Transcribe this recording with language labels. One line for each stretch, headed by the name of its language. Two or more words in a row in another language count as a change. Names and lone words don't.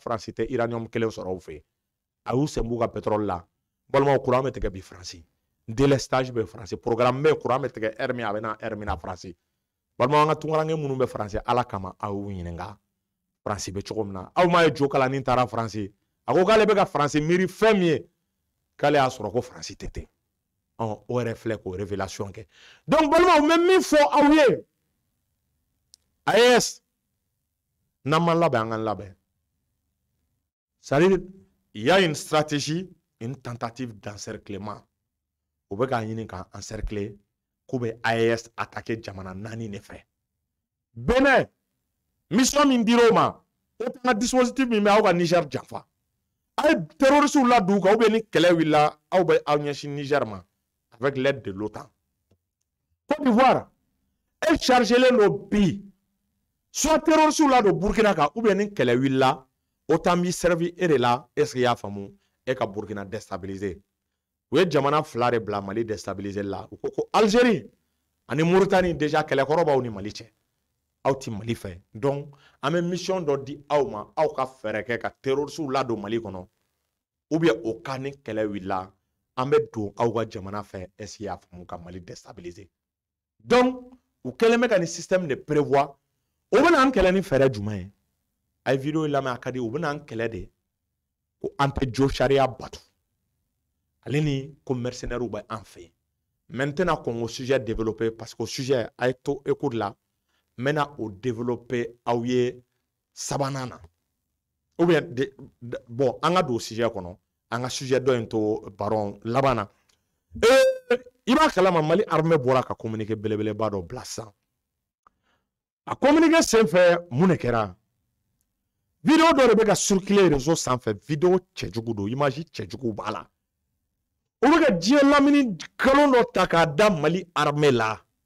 Bambara: France tɛ uranium kelen sɔrɔ u fɛ a y'u sen b'u ka pétrole la balimaw courant bɛ tigɛ bi France délestage bɛ France programme bɛ courant bɛ tigɛ heure min a bɛ na heure min na France balimaw an ka tunkaranke minnu bɛ France ala kama a y'u ɲininka France bɛ cogo min na aw m'a ye jo kalannin taara France a ko k'ale bɛ ka France miiri fɛn min ye k'ale y'a sɔrɔ ko France tɛ ten o yɛrɛ filɛ k'o révélation kɛ donc balimaw n bɛ min fɔ aw ye AES n'an ma labɛn an ka labɛn
French: c'est-à-dire il y a une stratégie une tentative d'encerclement
Bambara: o bɛ k'a ɲini k'an encercler k'u bɛ AES attaquer jamana 4 de fɛ Bénin mission min dir'o ma o fana dispositif min bɛ aw ka Niger janfa a ye terroristes ladon u kan
French: ou bien
Bambara: ni kɛlɛ wulila aw bɛ aw ɲɛsin Niger ma
French: avec l'aide de l'OTAN
Bambara: Côte d'Ivoire e chargelen don bi soit terroristes ladon Burkina kan
French: ou bien
Bambara: ni kɛlɛ wulila OTAN b'i servi e de la
French: est-ce que
Bambara: i y'a faamu e ka Burkina déstabiliser u ye jamana 2 de bila Mali déstabiliser la u ko ko Algérie ani Mauritanie déjà kɛlɛkɔrɔ b'aw ni Mali cɛ aw ti Mali fɛ donc an bɛ mission dɔ di aw ma aw ka fɛɛrɛ kɛ ka terroristes ladon Mali kɔnɔ
French: ou bien au cas
Bambara: ni kɛlɛ wulila an bɛ don aw ka jamana fɛ
French: est-ce que
Bambara: i y'a faamu ka Mali déstabiliser donc u kɛlen bɛ ka nin
French: système de prévoir
Bambara: o bɛna an kɛlɛ ni fɛɛrɛ jumɛn ye a ye vidéo lamɛn a ka di u bɛna an kɛlɛ de ko an tɛ jo sariya batu ale ni ko mercenaires bɛ an fɛ yen
French: maintenant qu'on
Bambara: o sujet
French: développé parce que
Bambara: o sujet a ye to écoute la n bɛna o développer aw ye sabanan na
French: ou bien bon
Bambara: an ka don o sujet kɔnɔ an ka sujet dɔ in to baron laban na i b'a kalama Mali armée bɔra ka communiqué belebeleba dɔ bila sisan a communiqué senfɛ mun de kɛra vidéo dɔ de bɛ ka circuler réseau sanfɛ vidéo cɛjugu don image cɛjugu b'a la o bɛ ka diɲɛ lamini nkalon dɔ ta k'a da Mali armée la